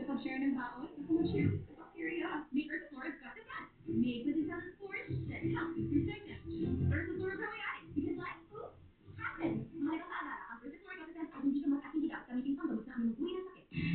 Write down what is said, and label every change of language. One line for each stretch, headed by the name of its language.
Filipino: Kapag share ng baon, kapag share ng bacteria.
English: May Earth Flora's got the best. Made with intelligent storage that helps you protect them. Earth Flora Probiotics. Because life, oops, happens.
Filipino: Mahalagang paalala, ang Earth Flora got the best ay hindi gamot at hindi dapat gamitin ang gamot na anumang uri ng sakit.